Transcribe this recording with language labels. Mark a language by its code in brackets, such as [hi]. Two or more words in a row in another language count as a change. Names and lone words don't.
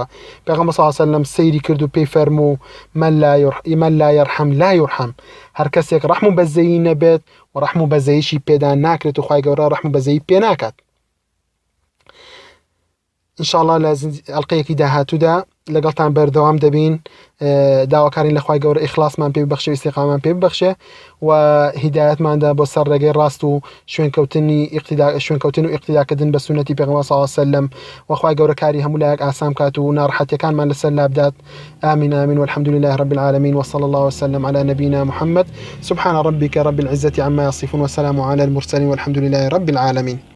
[ckb] پێغەمبەر [ar] صلی الله علیه وسلم [ckb] سەیری کرد و پێی فەرموو [ar] من لا يرحم لا يرحم. [ckb] هەر کەسێک ڕەحم و بەزەیی نەبێت و ڕەحم و بەزەییشی پێدا ناکرێت و خوای گەورە ڕەحم و بەزەیی پێ ناکات. ئینشاءالله لە ئەڵقەیەکی داهاتوودا لەگەڵتان بەردەوام دەبین داواکارین لە خوای گەورە ئیخلاسمان پێ ببەخشێ و ئیستیقامەمان پێ ببەخشێ و هیدایەتماندا بۆ سەر ڕێگەی ڕاست و شوێنکەوتن و ئیقتیداکردن بە سونەتی پێغەمبەر [ar] صلی الله علیه وسلم [ckb] و خوای گەورە کاری هەموو لایەک ئاسان بکات و ناڕەحەتیەکانمان لەسەر لابدات. [ar] آمين آمين والحمد لله رب العالمين وصلى الله وسلم على نبينا محمد. سبحان ربك رب العزة عما يصفون وسلام على المرسلين والحمد لله رب العالمين.